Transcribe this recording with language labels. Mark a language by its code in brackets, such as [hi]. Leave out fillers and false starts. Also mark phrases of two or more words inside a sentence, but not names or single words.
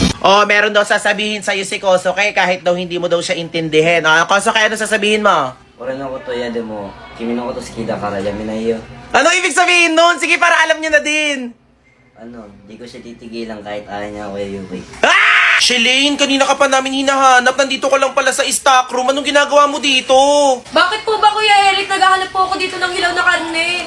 [tl] Oh, meron daw sasabihin sa'yo si Kosoke kahit daw hindi mo daw siya intindihin. Kosoke, ano sasabihin mo? [ja] 俺のこと嫌でも君のこと好きだからやめないよ。 [tl] Ano ibig sabihin nun? Sige, para alam niyo na din. Di ko siya titigilan kahit ayaw niya ako Yuyuki. Shelane, kanina ka pa namin hinahanap. Nandito ka lang pala sa stock room. Anong ginagawa mo dito? Bakit po ba, Kuya Eric, naghahanap po ako dito ng hilaw na karne?